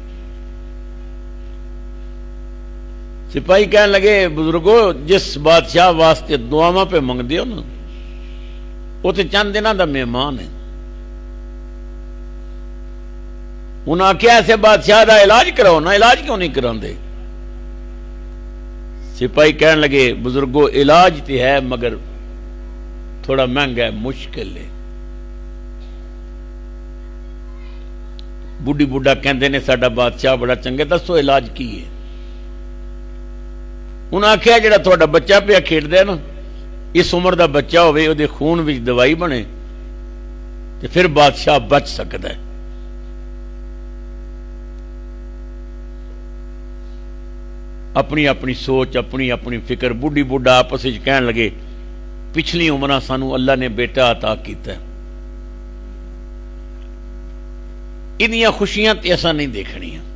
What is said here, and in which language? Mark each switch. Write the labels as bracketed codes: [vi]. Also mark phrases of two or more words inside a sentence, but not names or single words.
[ur] سپاہی کہنے لگے [pa] بزرگو جس بادشاہ واسطے دعاواں پہ منگ دیو نا، وہ تو چند دنوں دا مہمان ہے، انہاں آخیا ایسے بادشاہ دا علاج کراؤ نا، علاج کیوں نہیں کراندے؟ [ur] سپاہی کہنے لگے بزرگو علاج تے ہے مگر تھوڑا مہنگا ہے، مشکل ہے۔ [pa] بڈھی بڈھا کہندے نے ساڈا بادشاہ بڑا چنگا، دسو علاج کی ہے؟ انہاں آخیا جڑا تھوڑا بچہ پیا کھیڈدا ہے نا، اس عمر دا بچہ ہوئے، وہ خون وچ دوائی بنے تے پھر بادشاہ بچ سکدا ہے۔ اپنی اپنی سوچ، اپنی اپنی فکر، بڈھی بڈھا آپس وچ کہن لگے پچھلی عمراں سانو اللہ نے بیٹا عطا کیتا ہے، انہیاں خوشیاں تے ایسا نہیں دیکھنیاں،